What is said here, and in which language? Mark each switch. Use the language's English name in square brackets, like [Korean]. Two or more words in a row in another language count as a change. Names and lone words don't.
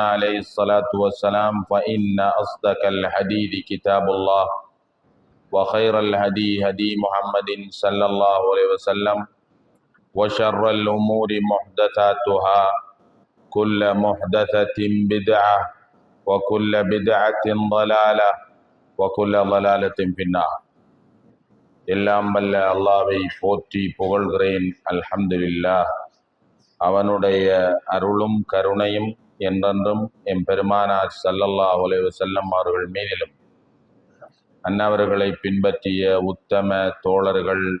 [Arabic] عليه الصلاة والسلام فإن أصدق الحديث كتاب الله وخير الهدي هدي محمد صلى الله عليه وسلم وشر الأمور محدثاتها كل محدثة بدعة وكل بدعة ضلالة وكل ضلالة في النار [Tamil] எல்லாம் வல்ல அல்லாஹ்வை போற்றி புகழ்கிறேன். [Arabic] அல்ஹம்துலில்லாஹ். [Tamil] அவனுடைய அருளும் கருணையும் என்றென்றும் எம் பெருமானார் [Arabic] صلى الله عليه وسلم [Tamil] அவர்கள் மீதிலும் அன்னவர்களை பின்பற்றிய உத்தம தோழர்கள்